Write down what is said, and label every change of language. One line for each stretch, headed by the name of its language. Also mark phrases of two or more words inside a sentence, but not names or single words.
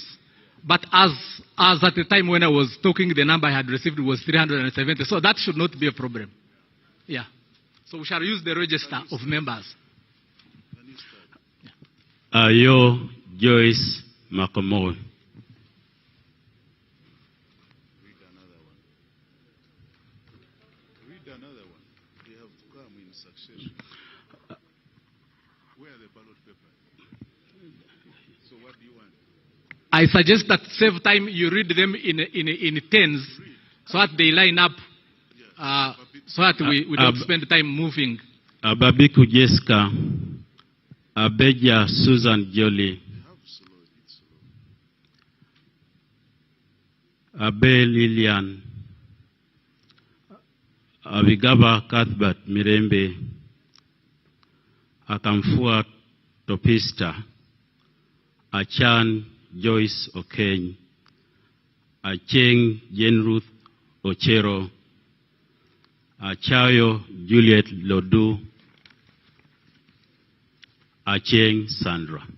English: But as at the time when I was talking, the number I had received was 370. So that should not be a problem. Yeah. So we shall use the register of members. Ayo Joyce Makomoy. I suggest that save time, you read them in tens so that they line up, so that we don't spend time moving. Ababiku Jessica, Abeja Susan Jolie, Abe Lilian, Abigaba Cuthbert Mirembe, Akamfua Topista, Achan Joyce Okeny, Acheng Jen Ruth Ochero, Achayo Juliet Lodu, Acheng Sandra.